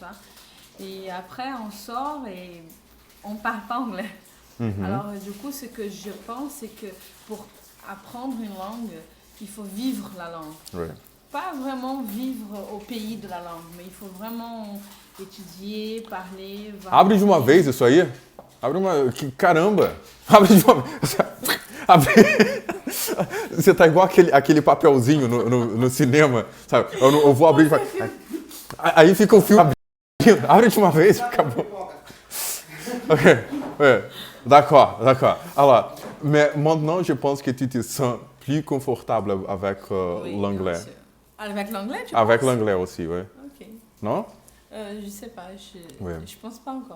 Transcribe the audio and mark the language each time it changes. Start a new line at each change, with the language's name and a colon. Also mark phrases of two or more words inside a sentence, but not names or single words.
French: Et après, on sort et on parle pas anglais. Alors, du coup, ce que je pense, c'est que pour apprendre une langue, il faut vivre la langue. Ouais. pas vraiment vivre au pays de la langue, mais il faut vraiment étudier, parler, voir.
Portuguese: Abre de uma vez isso aí. Abre uma... Caramba! Abre de uma vez. Você tá igual aquele papelzinho no cinema, sabe? Eu vou abrir e vai... Aí fica o filme abrindo. Abre de uma vez, acabou.
French: Ok, ouais. D'accord. Alors, mais maintenant, je pense que tu te sens plus confortable avec Oui, l'anglais. bien sûr. Avec l'anglais, tu Avec penses? l'anglais aussi, oui. Ok. Non? Je sais pas, Ouais. je pense pas encore.